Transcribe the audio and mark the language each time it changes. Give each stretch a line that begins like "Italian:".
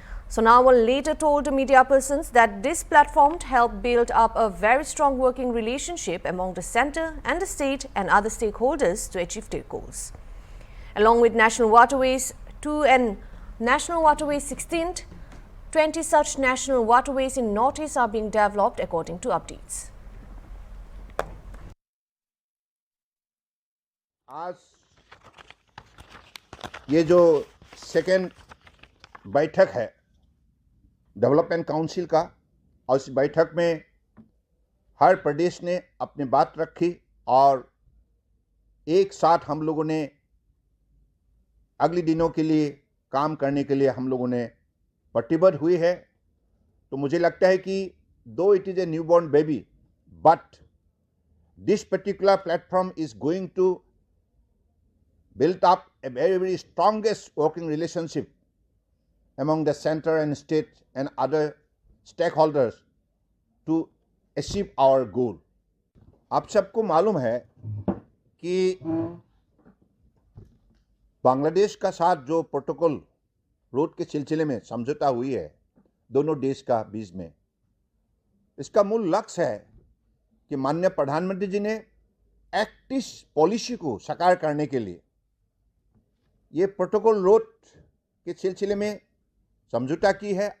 English: Sonowal later told the media persons that this platform helped build up a very strong working relationship among the centre and the state and other stakeholders to achieve their goals. Along with national waterways 2 and national waterways 16th, 20 such national waterways in Northeast are being developed according to updates.
Hindi: आज ये जो second बैठक है development council का, और इस बैठक में हर प्रदेश ने अपनी बात रखी और एक साथ हम लोगों ने अगले दिनों के लिए काम करने के लिए हम लोगों ने प्रतिबद्ध हुई है। तो मुझे लगता है कि
English: Though it is a newborn baby, but this particular platform is going to built up a very, very strongest working relationship among the center and state and other stakeholders to achieve our goal.
Hindi: आप सबको मालूम है कि बांग्लादेश का साथ जो protocol road के सिलसिले में समझौता हुई है दोनों देश का बीच में, इसका मूल लक्ष्य है कि माननीय प्रधानमंत्री जी ने एक्ट ईस्ट पॉलिसी को साकार करने के लिए ये प्रोटोकॉल रोड के सिलसिले में समझौता की है।